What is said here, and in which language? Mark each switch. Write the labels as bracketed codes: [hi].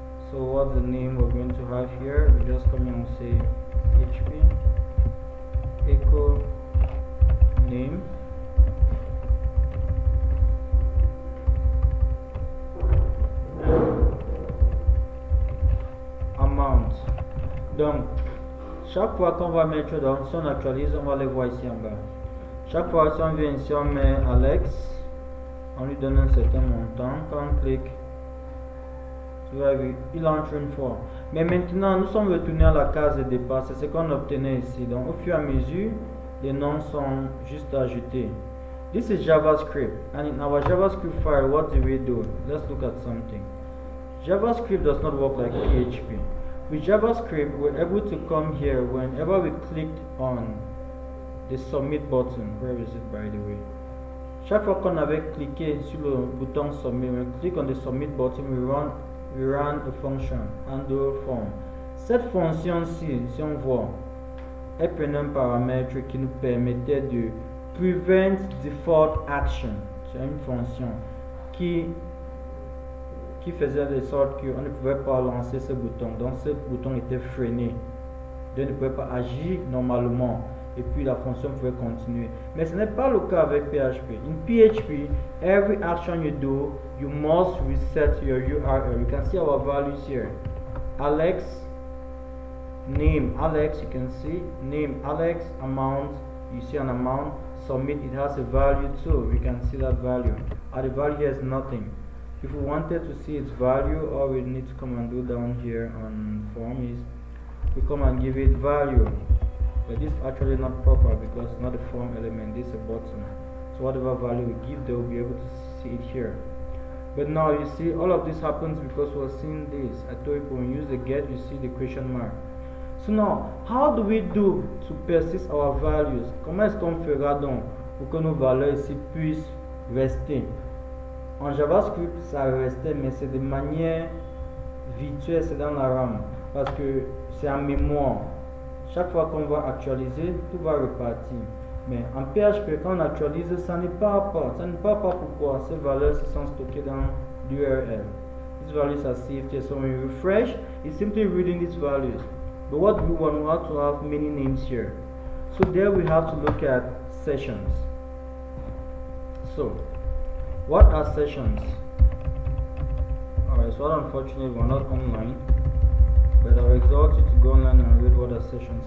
[en] So what's the name we're going to have here? We just come here and say PHP echo name amount. [fr] Donc chaque fois qu'on va mettre dans son actualise, on va les voir ici en bas. Chaque fois si on vient ici, on met Alex, on lui donne un certain montant. Quand on clique, tu vois, il entre une fois. Mais maintenant, nous sommes retournés à la case de départ. C'est ce qu'on obtenait ici. Donc au fur et à mesure, les noms sont juste ajoutés. [en] This is JavaScript, and in our JavaScript file, what do we do? Let's look at something. JavaScript does not work like PHP. With JavaScript, we're able to come here whenever we clicked on the submit button. Where is it, by the way? [fr] Chaque fois qu'on avait cliqué sur le bouton submit, [en] when we click on the submit button, we run a function, handle form. [fr] Cette fonction-ci, si on voit, elle prenait un paramètre qui nous permettait de [en] prevent default action. [fr] C'est une fonction qui faisait de sorte qu'on ne pouvait pas lancer ce bouton. Donc ce bouton était freiné. Donc ne pouvait pas agir normalement. Et puis la fonction pouvait continuer. Mais ce n'est pas le cas avec PHP. [en] In PHP, every action you do, you must reset your URL. You can see our values here. Alex, name Alex, you can see. Name Alex, amount, you see an amount. Submit, it has a value too. We can see that value. And the value here is nothing. If we wanted to see its value, all we need to come and do down here on form is we come and give it value. But this is actually not proper because it's not a form element, this is a button. So whatever value we give, they will be able to see it here. But now you see all of this happens because we're seeing this. I told you when you use the get, you see the question mark. So now, how do we do to persist our values? [fr] Comment est-ce qu'on fera donc pour que nos valeurs ici puissent rester? En JavaScript, ça restait, mais c'est de manière virtuelle, c'est dans la RAM, parce que c'est en mémoire. Chaque fois qu'on va actualiser, tout va repartir. Mais en PHP, quand on actualise, ça ne part pas. Ça ne part pas pourquoi? Ces valeurs sont stockées dans l'URL. [en] These values are saved here. So when you refresh, it's simply reading these values. But what we want to have many names here. So there we have to look at sessions. So what are sessions? Alright, so unfortunately we're not online, but I will exhort you to go online and read what are sessions.